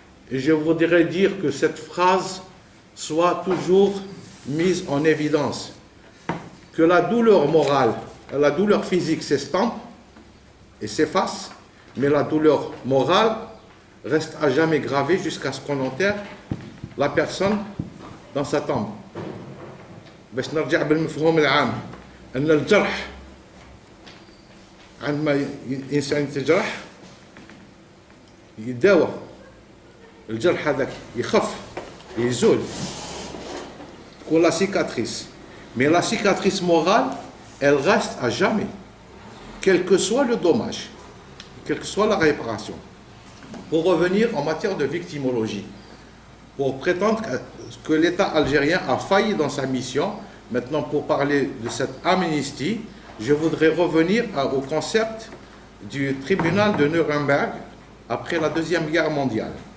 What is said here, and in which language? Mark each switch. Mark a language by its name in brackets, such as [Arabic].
[French] Et je voudrais dire que cette phrase soit toujours mise en évidence, que la douleur morale, la douleur physique s'estompe et s'efface, mais la douleur morale reste à jamais gravée jusqu'à ce qu'on enterre la personne dans sa tombe. [Arabic] باش نرجع بالمفهوم العام أن الجرح عندما إنسان يتجرح يداوى الجرح هذاك يخف يزول تكون لا سيكاتريس [French] Mais la cicatrice morale, elle reste à jamais, quel que soit le dommage, quelle que soit la réparation. Pour revenir en matière de victimologie, pour prétendre que l'État algérien a failli dans sa mission, maintenant pour parler de cette amnistie, je voudrais revenir au concept du tribunal de Nuremberg après la Deuxième Guerre mondiale.